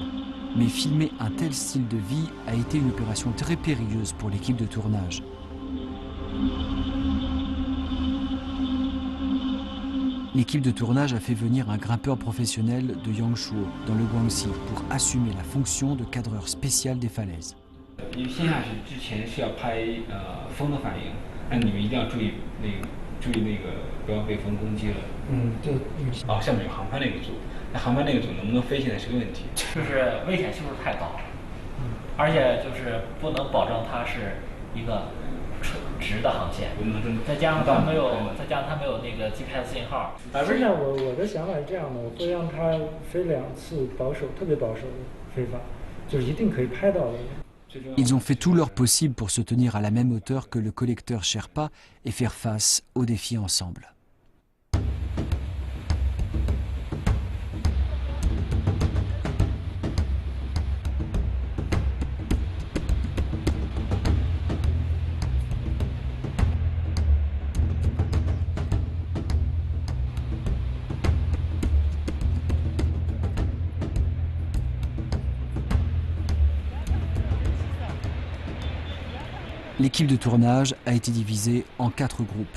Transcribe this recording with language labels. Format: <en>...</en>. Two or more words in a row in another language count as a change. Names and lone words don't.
<fr>Mais filmer un tel style de vie a été une opération très périlleuse pour l'équipe de tournage. L'équipe de tournage a fait venir un grimpeur professionnel de Yangshuo, dans le Guangxi, pour assumer la fonction de cadreur spécial des falaises.</fr> <zh>因为先下去之前是要拍风的反应，那你们一定要注意那个不要被风攻击了。对。下面有航拍那个组，那航拍那个组能不能飞现在是个问题。就是危险系数太高，而且就是不能保证它是一个直的航线，再加上它没有那个 GPS 信号。实际上我的想法是这样的，我会让它飞2次特别保守的飞法，就是一定可以拍到的。</zh> <fr>Ils ont fait tout leur possible pour se tenir à la même hauteur que le collecteur Sherpa et faire face aux défis ensemble. L'équipe de tournage a été divisée en 4 groupes.</fr>